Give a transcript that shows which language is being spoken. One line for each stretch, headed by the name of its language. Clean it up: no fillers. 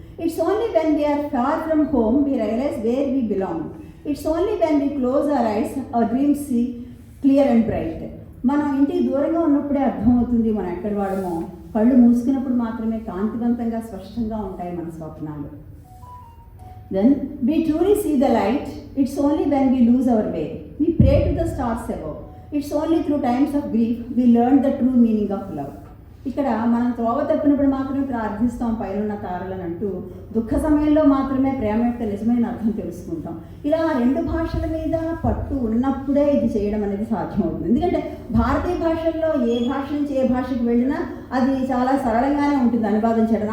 English: It's only when we are far from home we realise where we belong. It's only when we close our eyes our dreams see clear and bright.
Telugu: మనం ఇంటికి దూరంగా ఉన్నప్పుడే అర్థమవుతుంది మనం ఎక్కడ వాడమో. కళ్ళు మూసుకున్నప్పుడు మాత్రమే కాంతివంతంగా స్పష్టంగా ఉంటాయి మన స్వప్నాలు.
English: Then we truly see the light. It's only when we lose our way. We pray to the stars above. It's only through times of grief we learn the true meaning of love.
Telugu: ఇక్కడ మనం త్రోవ తప్పినప్పుడు మాత్రమే ప్రార్థిస్తాం పైనున్న తారలను అంటూ, దుఃఖ సమయంలో మాత్రమే ప్రేమ యొక్క నిజమైన అర్థం తెలుసుకుంటాం. ఇలా 2 భాషల మీద పట్టు ఉన్నప్పుడే ఇది చేయడం అనేది సాధ్యమవుతుంది. ఎందుకంటే భారతీయ భాషల్లో ఏ భాష నుంచి ఏ భాషకు వెళ్ళినా అది చాలా సరళంగానే ఉంటుంది అనువాదం చేయడం.